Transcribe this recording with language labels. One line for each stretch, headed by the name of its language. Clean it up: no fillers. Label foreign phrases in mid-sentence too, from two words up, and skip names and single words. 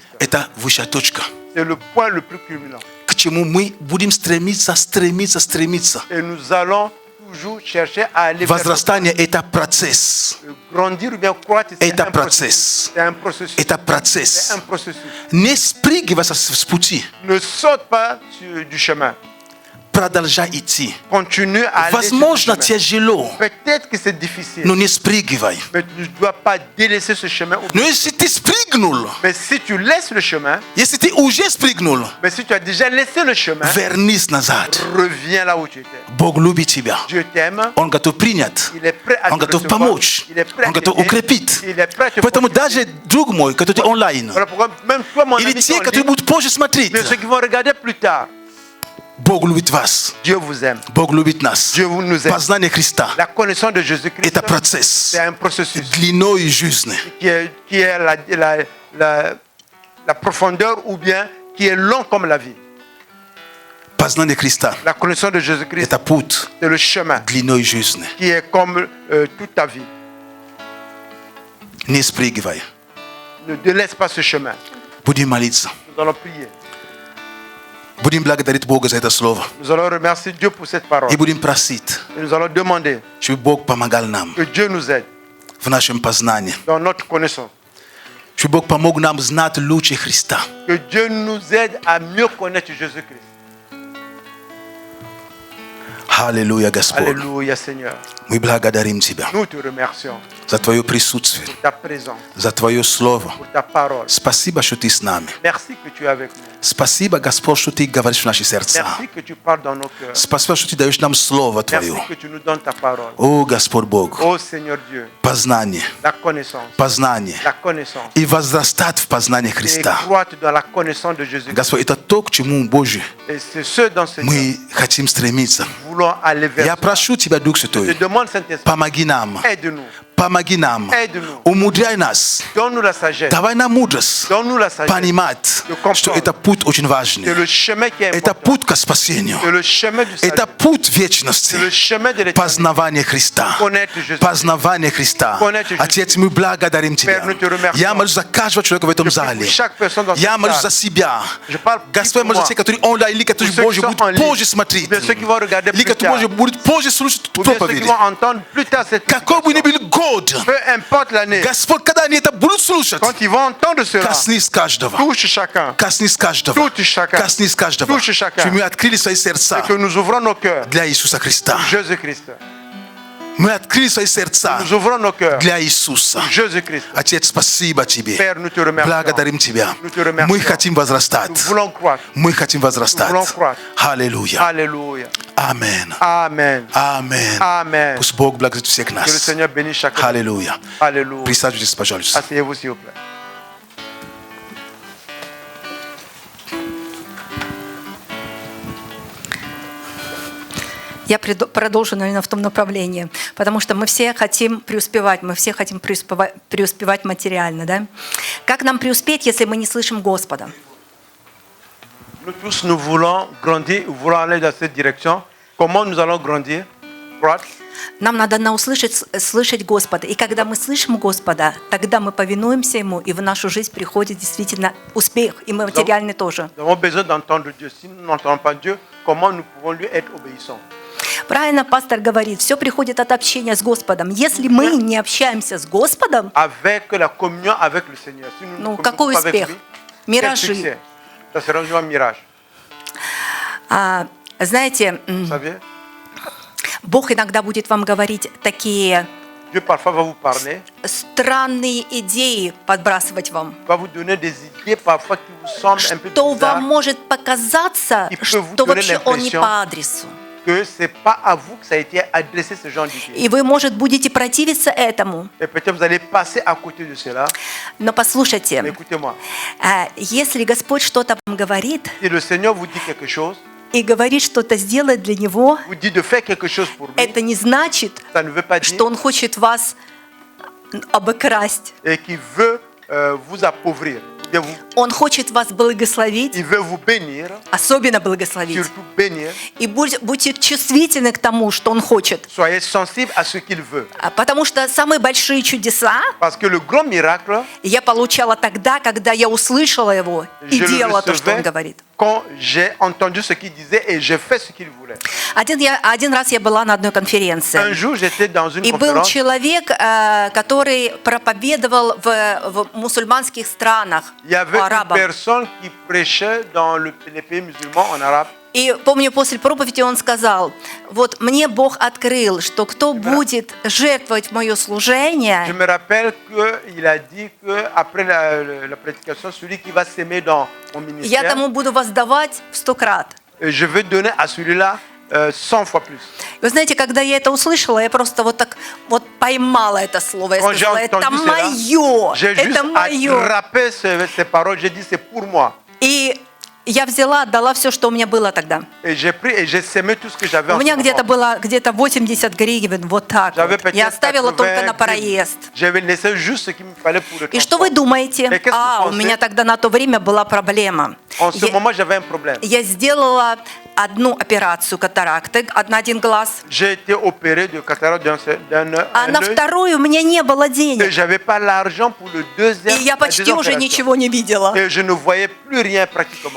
Russian: Это высшая точка.
French: C'est le point le plus culminant.
Russian: К чему мы будем стремиться.
French: Et nous allons toujours chercher à aller vers
Russian: Возрастание – это процесс.
French: grandir ou bien croître.
Russian: Это процесс.
French: C'est un processus.
Russian: Это
French: C'est
Russian: процесс.
French: un processus.
Russian: Не спрыгивай с пути.
French: Ne saute pas du chemin.
Russian: Продолжай идти.
French: Continue à aller sur
Russian: Возможно,
French: ce chemin.
Russian: тяжело,
French: Peut-être que c'est difficile,
Russian: но не спрыгивай.
French: mais tu ne dois pas délaisser ce chemin.
Russian: Но если ты спрыгнул,
French: Mais si tu laisses le chemin,
Russian: если ты уже спрыгнул,
French: mais si tu as déjà laissé le chemin,
Russian: вернись назад.
French: reviens là où tu étais.
Russian: Бог любит тебя.
French: Dieu t'aime.
Russian: Он готов принять.
French: Il est prêt à
Russian: Он
French: te
Russian: готов
French: recevoir.
Russian: помочь.
French: Il est prêt à
Russian: Он готов
French: t'aider.
Russian: укрепить.
French: Il est prêt à te
Russian: Поэтому
French: fortifier.
Russian: даже друг мой, который онлайн,
French: Voilà pourquoi même toi, mon
Russian: или
French: ami,
Russian: те,
French: qui est en
Russian: которые
French: ligne,
Russian: будут позже смотреть,
French: mais ceux qui vont regarder plus tard,
Russian: Бог любит вас.
French: Dieu vous aime.
Russian: Бог любит нас.
French: Dieu vous nous aime.
Russian: Познание Христа
French: La connaissance de Jésus-Christ, –
Russian: это процесс
French: c'est un processus
Russian: длиной жизни.
French: qui est la profondeur ou bien qui est long comme la vie.
Russian: Познание Христа
French: La connaissance de – Jésus-Christ,
Russian: это путь
French: c'est le chemin
Russian: длиной жизни.
French: qui est comme toute ta vie.
Russian: Не спрыгивай.
French: Ne délaisse pas ce chemin.
Russian: Будем молиться.
French: Nous allons prier.
Russian: Будем благодарить Бога за это слово.
French: Nous allons remercier Dieu pour cette parole.
Russian: И будем просить,
French: Et nous allons demander
Russian: чтобы Бог помогал нам
French: que Dieu nous aide
Russian: в нашем познании.
French: dans notre connaissance.
Russian: Чтобы Бог помог нам знать лучше Христа.
French: Que Dieu nous aide à mieux connaître Jésus-Christ.
Russian: Аллилуйя, Господь.
French: Alléluia, Seigneur.
Russian: Мы благодарим Тебя
French: Nous te remercions
Russian: за Твое присутствие,
French: pour ta présence,
Russian: за Твое Слово.
French: pour ta parole.
Russian: Спасибо, что Ты с нами.
French: Merci que tu es avec nous.
Russian: Спасибо, Господь, что Ты говоришь в наши сердца.
French: Merci que tu parles dans nos cœurs.
Russian: Спасибо, что Ты даешь нам Слово Твое.
French: Merci que tu nous donnes ta parole.
Russian: О, Господь Бог,
French: Ô Seigneur Dieu,
Russian: познание,
French: la connaissance,
Russian: познание.
French: la connaissance.
Russian: И возрастать в познании
French: Et
Russian: Христа.
French: croître dans la connaissance de Jésus.
Russian: Господь, это то, к чему, Боже,
French: Et c'est ce dans ce
Russian: мы хотим стремиться.
French: nous voulons aller vers.
Russian: Я прошу Тебя, Дух
French: Je
Russian: Святой,
French: demande Saint-Esprit,
Russian: помоги нам,
French: aide-nous,
Russian: помоги нам,
French: aide-nous,
Russian: умудряй нас,
French: donne-nous la sagesse,
Russian: давай нам мудрость,
French: donne-nous la sagesse.
Russian: понимать, что это путь очень
French: C'est
Russian: важный.
French: le chemin qui est
Russian: Это
French: important.
Russian: путь к спасению.
French: C'est le chemin du salut.
Russian: Это путь
French: C'est le
Russian: вечности.
French: chemin de l'éternité.
Russian: Познавание Христа.
French: Connaître Jésus.
Russian: Познавание Христа.
French: Connaître Jésus.
Russian: Отец, мы благодарим Тебя.
French: Père, nous te remercions.
Russian: Я молюсь за каждого человека в этом
French: Je prie
Russian: зале.
French: pour chaque personne dans
Russian: Я
French: cette
Russian: молюсь
French: salle.
Russian: за себя.
French: Je parle
Russian: Господь,
French: pour
Russian: молюсь за
French: moi.
Russian: тех, которые онлайн, или которые,
French: Pour ceux qui
Russian: Боже,
French: sont
Russian: будут
French: en ligne.
Russian: позже смотреть.
French: Bien ceux qui vont regarder
Russian: Или
French: plus
Russian: которые, Боже,
French: tard.
Russian: будут позже слушать
French: Ou bien ceux qui
Russian: проповеди.
French: vont entendre plus tard cette
Russian: Какой бы ни
French: prédication.
Russian: был год,
French: Peu importe l'année,
Russian: Господь, когда они это будут слушать,
French: quand ils vont entendre cela,
Russian: коснись каждого.
French: touche chacun.
Russian: Коснись каждого.
French: Touche chacun.
Russian: Коснись каждого.
French: Touche chacun.
Russian: Чтобы мы открыли свои сердца
French: Et que nous ouvrons nos cœurs.
Russian: для Иисуса Христа.
French: Jésus-Christ.
Russian: Мы открыли свои сердца
French: Nous ouvrons nos cœurs.
Russian: для Иисуса.
French: Jésus-Christ.
Russian: Отец, спасибо Тебе.
French: Père, nous te remercions.
Russian: Благодарим Тебя.
French: Nous te remercions.
Russian: Мы хотим возрастать.
French: Nous voulons croître.
Russian: Мы хотим возрастать.
French: Nous voulons croître.
Russian: Аллилуйя.
French: Alléluia.
Russian: Аминь.
French: Amen.
Russian: Аминь.
French: Amen.
Russian: Пусть Бог благословит всех
French: Que le
Russian: нас.
French: Seigneur bénisse chacun.
Russian: Аллилуйя.
French: Alléluia.
Russian: Присаживайтесь, пожалуйста.
French: Asseyez-vous, s'il vous plaît.
Russian: Я продолжу, наверное, в том направлении, потому что мы все хотим преуспевать, мы все хотим преуспевать материально, да? Как нам преуспеть, если мы не слышим Господа?
French: Nous tous, nous voulons grandir, nous voulons aller dans cette direction. Comment nous allons grandir? Croître.
Russian: Нам надо слышать Господа. И когда мы слышим Господа, тогда мы повинуемся Ему, и в нашу жизнь приходит действительно успех, и материальный тоже.
French: Nous avons besoin d'entendre Dieu. Si nous n'entendons pas Dieu, comment nous pouvons lui être obéissants?
Russian: Правильно пастор говорит, все приходит от общения с Господом. Если мы не общаемся с Господом,
French: Avec la communion avec le Seigneur. Si nous ne communiquons
Russian: какой
French: pas avec
Russian: успех?
French: lui, quel
Russian: Миражи.
French: succès? Ça sera un mirage.
Russian: Знаете,
French: Vous savez?
Russian: Бог иногда будет вам говорить такие
French: Dieu parfois va vous parler,
Russian: странные идеи подбрасывать вам,
French: va vous donner des idées parfois qui vous semblent un peu
Russian: что вам
French: bizarres,
Russian: может показаться,
French: Il peut vous
Russian: что
French: donner
Russian: вообще он не
French: l'impression
Russian: по адресу.
French: que c'est pas à vous que ça a été adressé ce genre d'idées.
Russian: И вы, может, будете противиться этому.
French: Et peut-être vous allez passer à côté de cela.
Russian: Но послушайте,
French: Mais écoutez-moi,
Russian: если Господь что-то вам говорит
French: si le Seigneur vous dit quelque chose,
Russian: и говорит что-то сделать для Него,
French: vous dit de faire quelque chose pour lui,
Russian: это не значит,
French: ça ne veut pas dire
Russian: что Он хочет вас обокрасть.
French: et qu'il veut vous appauvrir. Bien,
Russian: Он хочет вас благословить,
French: il veut vous bénir,
Russian: особенно благословить.
French: surtout bénir.
Russian: И будьте чувствительны к тому, что Он хочет.
French: Soyez sensibles à ce qu'il veut.
Russian: Потому что самые большие чудеса
French: Parce que le grand miracle,
Russian: я получала тогда, когда я услышала Его и
French: je le
Russian: делала то, что Он
French: recevais
Russian: говорит.
French: quand j'ai entendu ce qu'il disait et j'ai fait ce qu'il voulait.
Russian: Один раз я была на одной конференции.
French: Un jour, j'étais dans une
Russian: И был
French: conférence.
Russian: человек, который проповедовал в мусульманских странах,
French: Il y avait une
Russian: арабам.
French: personne qui prêchait dans les pays musulmans en arabe.
Russian: И помню, после проповеди он сказал, вот мне Бог открыл, что кто будет жертвовать мое
French: Je
Russian: служение,
French: me rappelle qu'il a dit qu'après la prédication, celui qui va s'aimer dans mon
Russian: я
French: ministère,
Russian: тому буду воздавать в 100 крат.
French: je veux donner à celui-là 100 fois plus.
Russian: Вы знаете, когда я это услышала, я просто вот так вот поймала это слово. Я
French: Quand j'ai
Russian: сказала, это
French: entendu
Russian: мое,
French: cela, j'ai
Russian: это
French: juste
Russian: мое.
French: attrapé ces paroles, j'ai dit c'est pour moi.
Russian: И я взяла, отдала все, что у меня было тогда.
French: Et j'ai pris et j'ai sémé tout ce que j'avais
Russian: У
French: en ce
Russian: меня где-то
French: moment.
Russian: было где-то 80 гривен, вот так
French: J'avais
Russian: вот. Я
French: peut-être
Russian: оставила только на
French: 80
Russian: проезд.
French: J'avais laissé juste ce qu'il me fallait pour le
Russian: И что вы
French: transport.
Russian: думаете?
French: Et qu'est-ce que vous
Russian: У
French: pensez?
Russian: меня тогда на то время была проблема.
French: En ce moment, j'avais un problème.
Russian: Я сделала одну операцию катаракты, один глаз,
French: J'ai été opéré de cataracte d'un
Russian: а на
French: œil
Russian: вторую у меня не было
French: et
Russian: денег.
French: j'avais pas l'argent pour le deuxième.
Russian: И я
French: la
Russian: почти
French: deuxième
Russian: уже
French: opération.
Russian: ничего не видела.
French: Et je ne voyais plus rien pratiquement.